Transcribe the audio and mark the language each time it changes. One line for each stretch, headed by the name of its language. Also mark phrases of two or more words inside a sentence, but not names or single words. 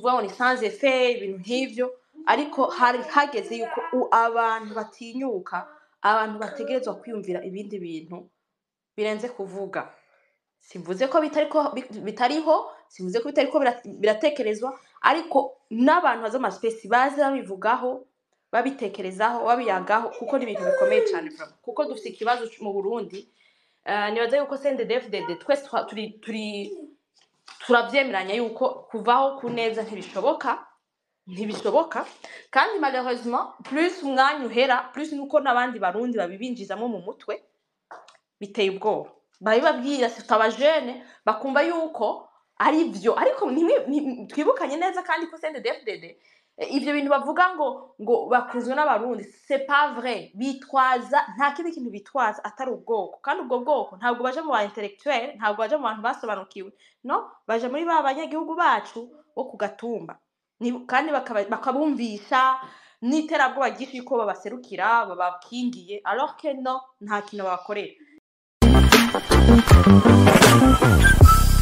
Rundi: ngo ni
French: sans effet
Rundi: ibintu nk'ivyo ariko hari hageze yuko abantu batinyuka abantu bategerezwa kwiyumvira ibindi bintu birenze kuvuga simvuze ko bitariho simvuze ko bitariko biratekerezwa ariko n'abantu baza space baze babivugaho babitekerezaho babiyagaho kuko ni ibintu bikomeye cyane kuko dufite ikibazo mu Burundi nibaza yuko CNDD-FDD twese turabyemeranya yuko kuvaho ku neza ntibishoboka kandi
French: malheureusement plus
Rundi: umwanya uhera plus nuko nabandi barundi babibinjizamo mu mutwe biteye ubwoba babibabwira sita abajene bakumva yuko ari byo ariko twibukanye neza kandi ko CNDD-FDD ivyo bintu bavuga ngo bakuzwe n'abarundi
French: c'est pas vrai
Rundi: bitwaza nta kindi kintu bitwaza atari ubwoko kandi ubwo bwoko ntabwo baje mu ba intellectuel ntabwo baje mu bantu basobanukiwe no baje muri ba banyagihugu bacu bo kugatumba kandi bakabumvisha n'iterabwoba ryinshi yuko babaserukira babakingiye
French: alors que
Rundi: no nta kintu babakorera